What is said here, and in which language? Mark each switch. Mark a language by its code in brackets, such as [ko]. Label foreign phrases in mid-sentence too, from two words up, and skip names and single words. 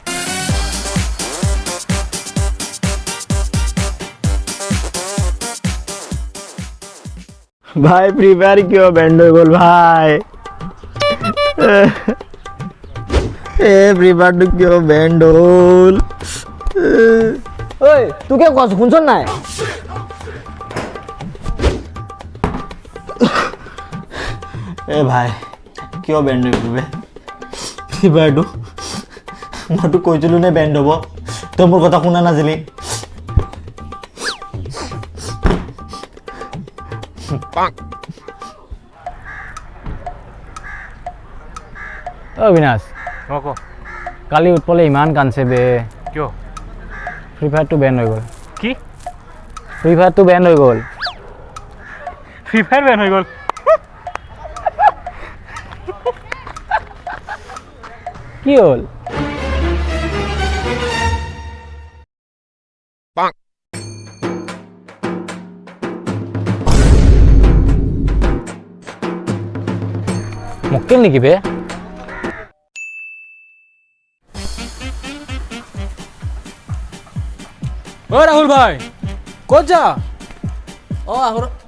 [bn] ভাই ফ্রি ফায়ার क्यों ব্যান্ড হয়ে গেল ভাই এ ফ্রি ফায়ার क्यों ব্যান্ড হল ওই তুই কে কস শুনছন নাই [as] এ ভাই কিয় [bn] ব্যান্ড হয়ে গেল [as] ফ্রি ফায়ার মইতো কৈছিলো নে ব্যান্ড হব তই মোৰ কথা শুনা নাছিলি অবিনাশ কালি উৎপলে ইমান কান্দছে বে কিয় ফ্রি ফায়ারটো বেন হৈ গ'ল কি ফ্রি ফায়ারটো বেন হৈ গ'ল [bn] ফ্রি ফায়ার ব্যান হয়ে গেল [as] কি হ'ল মক্কেল নেকি বে ও রাহুল ভাই কত যা ও আহর